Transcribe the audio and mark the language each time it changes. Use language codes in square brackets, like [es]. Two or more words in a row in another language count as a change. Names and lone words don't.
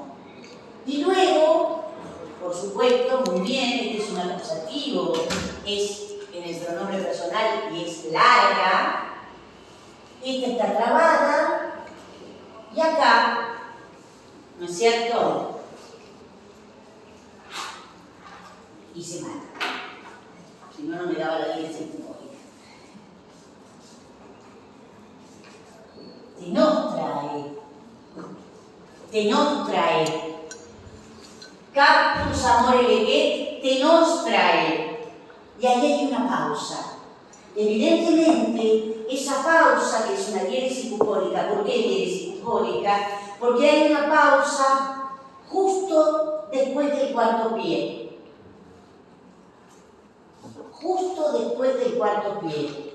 [es] Y luego, por supuesto, muy bien, este es un acusativo, es en el pronombre personal y es larga. Esta está trabada. Y acá, ¿no es cierto? Hice mal. Si no, no me daba la diéresis bucólica. [la] Te nostrae. Cactus amore leget, te nostrae. [es] Y ahí hay una pausa. Evidentemente, esa pausa, que es una diéresis bucólica, ¿por qué diéresis bucólica? Porque hay una pausa justo después del cuarto pie. Justo después del cuarto pie.